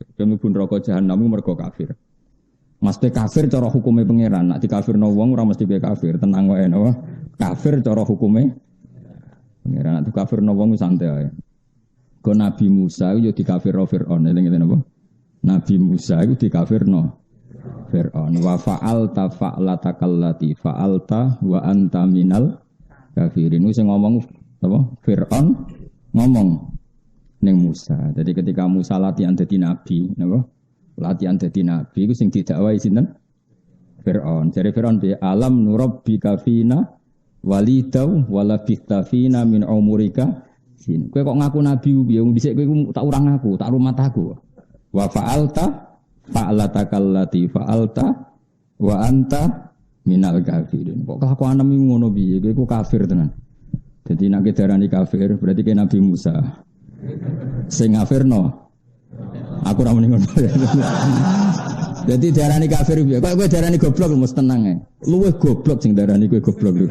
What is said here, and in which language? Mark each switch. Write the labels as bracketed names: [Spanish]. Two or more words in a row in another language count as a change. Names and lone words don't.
[Javanese] Kene pun neraka jahanam mergo kafir. Mesti kafir cara hukume pangeran. Nek dikafirno wong ora mesti piye kafir, tenang wae napa. Kafir cara hukume pangeran. Nek dikafirno wong santai ae. Go Nabi Musa yo dikafirno Firaun, eling-eling napa? Nabi Musa iku dikafirno Firaun. [Arabic] وفعلت فعلتك التي فعلت وأنت من الكافرين. [Javanese] Sing ngomong apa? Firaun ngomong ning Musa. Jadi ketika Musa latihan dadi nabi, napa? Latihan dadi nabi iku sing didakwahi sinten? Firaun. [Arabic] Jare Firaun بي ألم نربك فينا وليدا ولبثت فينا من عمرك سنين. [Javanese] Kowe kok ngaku nabi piye? Wong dhisik kowe tak urang aku, tak rumat aku. [Arabic] وفعلت فعلتك التي فعلت وأنت من الكافرين. [Javanese] Kok kelakuanmu ngono piye? Kowe kafir tenan. Jadi nek darani kafir berarti ke Nabi Musa. Sing ngafirno aku ora muni ngono. Dadi darani kafir piye? Kok kowe darani goblok mesti tenang ae. Luwih goblok sing darani kowe goblok lho.